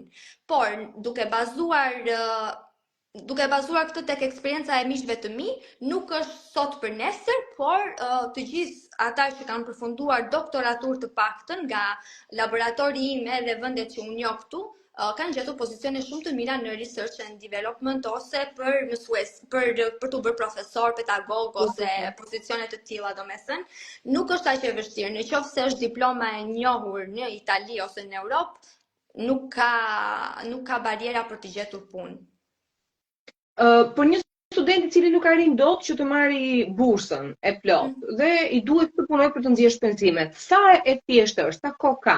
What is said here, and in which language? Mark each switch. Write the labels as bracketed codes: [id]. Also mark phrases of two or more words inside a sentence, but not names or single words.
[sq] Por duke bazuar këtë tek eksperienca e miqve të mi, nuk është sot për nesër, por të gjithë ata që kanë përfunduar doktoraturë të paktën nga laboratori ime dhe vendet që unë njoh këtu, kanë gjetur pozicione shumë të mira në [en] research and development [sq] ose për mësues, për të bërë profesor, pedagog ose pozicione të tilla, domethënë, nuk është aq e vështirë. Nëse është diploma e njohur në Itali ose në Europë, nuk ka bariera për të gjetur punë. Për një student i cili nuk arrin dot që të marrë bursën e plot dhe i duhet të punojë për të nxjerrë shpenzimet, sa e thjeshtë është, sa kohë ka?